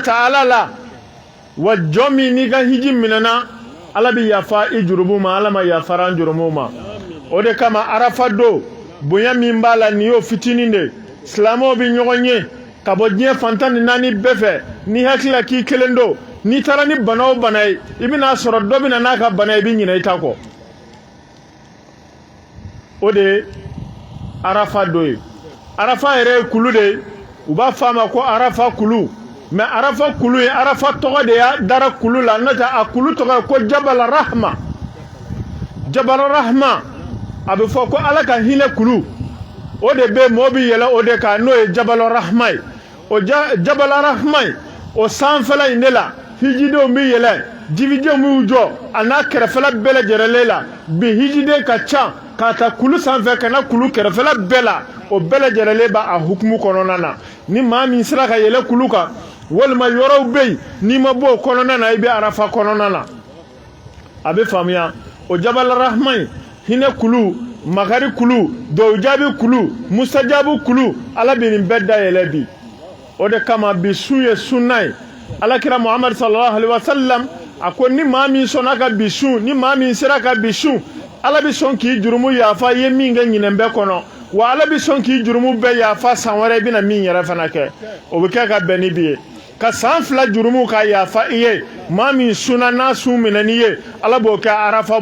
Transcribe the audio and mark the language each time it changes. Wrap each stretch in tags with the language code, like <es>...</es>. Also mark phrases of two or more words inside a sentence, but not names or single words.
<bm>ta'ala la wa jɔn min n'i ka hiji minɛna ala bɛ yafa i jurumu ma ala ma yafara an jurumu ma o de kama arafa don bonya min b'a la nin y'o fitinin de silamɛw bɛ ɲɔgɔn ye ka bɔ diɲɛ fantan ni naani bɛɛ fɛ n'i hakili la k'i kelen don n'i taara ni bana o bana ye i bɛna sɔrɔ dɔ bɛ na n'a ka bana ye i bɛ ɲinɛ i ta kɔ o de ye arafa don ye arafa yɛrɛ ye kulu de ye u b'a fɔ a ma ko arafa kulu mɛ arafa kulu ye arafa tɔgɔ de y'a dara kulu la n'o tɛ a kulu tɔgɔ ye ko</bm> <ar>جبل رحمة جبل رحمة</ar> <bm>a bɛ fɔ ko ala ka hinɛ kulu o de bɛ mɔgɔ bɛ yɛlɛ o de kan n'o ye</bm> <ar>جبل رحمة</ar> <bm>ye o</bm> <ar>جبل رحمة</ar> <bm>ye o sanfɛla in de la hijidenw bɛ yɛlɛ jifidenw b'u jɔ a n'a kɛrɛfɛla bɛɛ lajɛlen la bi hijiden ka ca k'a ta kulu sanfɛ ka na kulu kɛrɛfɛla bɛɛ la o bɛɛ lajɛlen b'a a hukumu kɔnɔna na ni maa min sera ka yɛlɛ kulu kan walima yɔrɔw bɛ yen n'i ma bɔ o kɔnɔna na i bɛ arafa kɔnɔna na a bɛ faamuya o</bm> <ar>جبل رحمة</ar> <bm>ye hinɛ kulu makari kulu dɔwjaabi kulu mustajabu kulu ala bɛ nin bɛɛ dayɛlɛ bi o de kama bi sun ye sunna ye alakira muhammad</bm> <ar>صلى الله عليه وسلم</ar> <bm>a ko ni maa min sɔnna ka bi sun ni maa min sera ka bi sun ala bɛ sɔn k'i jurumu yafa i ye min kɛ ɲinɛn bɛɛ kɔnɔ wa ala bɛ sɔn k'i jurumu bɛɛ yafa san wɛrɛ i bɛna min yɛrɛ fana kɛ o bɛ kɛ ka bɛn ni bi ye ka san 2 jurumu ka yafa i ye maa min sunna n'a sun minɛn'i ye ala b'o kɛ arafa</bm>